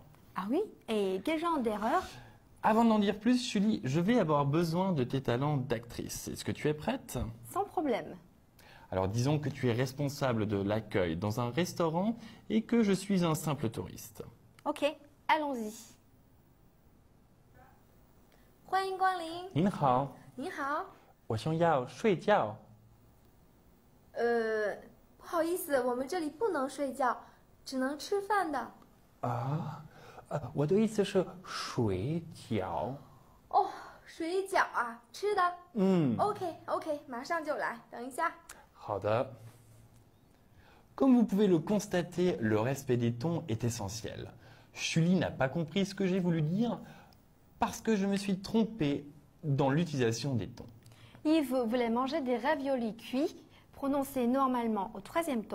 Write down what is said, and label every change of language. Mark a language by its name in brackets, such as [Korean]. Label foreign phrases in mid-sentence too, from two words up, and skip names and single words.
[French] Ah oui? Et quel genre d'erreur? Avant d'en dire plus, Julie, je vais avoir besoin de tes talents d'actrice. Est-ce que tu es prête? Sans problème. Alors disons que tu es responsable de l'accueil dans un restaurant et que je suis un simple touriste. Ok, allons-y. [Chinese] 欢迎光临。您好，你好。我想要睡觉。不好意思，我们这里不能睡觉，只能吃饭的。我的意思是水饺。哦，水饺啊，吃的。OK，马上就来，等一下。 [French] 好的。Comme vous pouvez le constater, le respect des tons est essentiel. Julie n'a pas compris ce que j'ai voulu dire parce que je me suis trompé dans l'utilisation des tons. Yves voulait manger des raviolis cuits, prononcés normalement au 3e ton.